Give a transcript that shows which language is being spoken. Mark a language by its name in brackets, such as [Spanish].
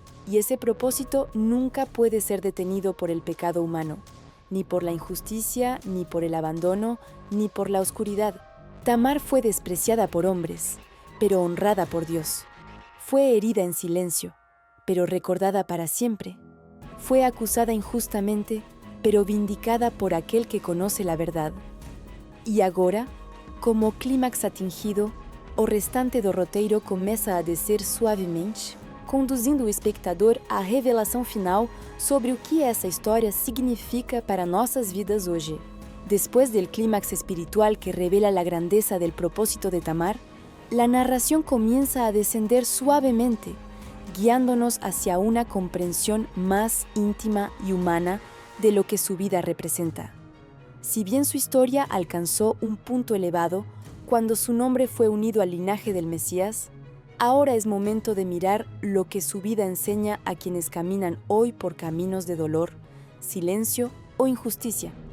[Spanish] Y ese propósito nunca puede ser detenido por el pecado humano, ni por la injusticia, ni por el abandono, ni por la oscuridad. Tamar fue despreciada por hombres, pero honrada por Dios. Fue herida en silencio, pero recordada para siempre. Fue acusada injustamente, pero vindicada por aquel que conoce la verdad. [Portuguese] E agora, como clímax atingido, o restante do roteiro começa a descer suavemente, conduzindo o espectador à revelação final sobre o que essa história significa para nossas vidas hoje. [Spanish] Después del clímax espiritual que revela la grandeza del propósito de Tamar, la narración comienza a descender suavemente, guiándonos hacia una comprensión más íntima y humana de lo que su vida representa. Si bien su historia alcanzó un punto elevado cuando su nombre fue unido al linaje del Mesías, ahora es momento de mirar lo que su vida enseña a quienes caminan hoy por caminos de dolor, silencio o injusticia.